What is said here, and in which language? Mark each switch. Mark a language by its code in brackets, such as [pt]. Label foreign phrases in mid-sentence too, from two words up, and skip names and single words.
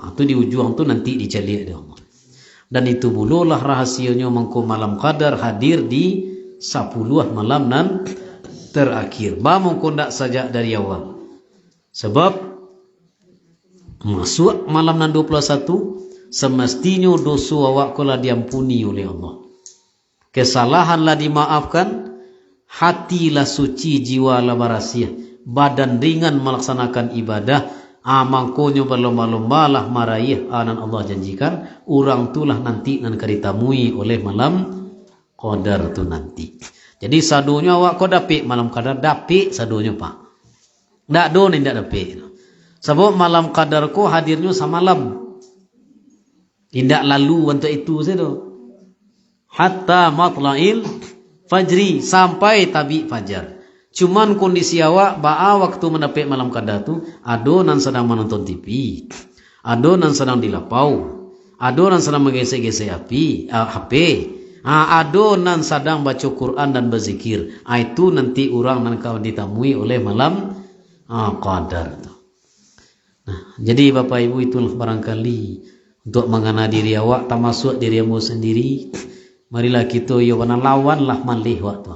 [min] Itu di ujung tu nanti diceliak dia Allah. Dan itu bululah rahasianya mengko malam qadar hadir di 10 malam nan terakhir. Ba mengko ndak saja dari awal. Sebab masuk malam nan 21 semestinya dosa awak kala diampuni oleh Allah. Kesalahanlah dimaafkan, hatilah suci, jiwalah barasiah, badan ringan melaksanakan ibadah, mangkonyo berlomba-lombalah maraih anan Allah janjikan, orang tulah nanti nan kaditamui oleh malam qadar tu nanti. Jadi sadunya awak ko dapik malam qadar, dapik sadunya Pak. Ndak do ni ndak dapik. Sebab malam qadar ko hadirnya samalam. [id] Tidak lalu untuk itu saja. [ar] Hatta matla'il fajri, [id] sampai tabi fajar. [min] Cuman kondisi awak ba'a waktu mendapat malam qadar tu, ado nan sedang menonton TV, ado nan sedang dilapau, ado nan sedang menggesek-gesek HP, ado nan sedang baca Quran dan berzikir. Itu nanti orang nan kau ditamui oleh malam qadar tu. [id] Nah, jadi Bapak Ibu, itulah barangkali untuk mengenal diri awak, termasuk dirimu sendiri. Marilah kita lawanlah malih waktu.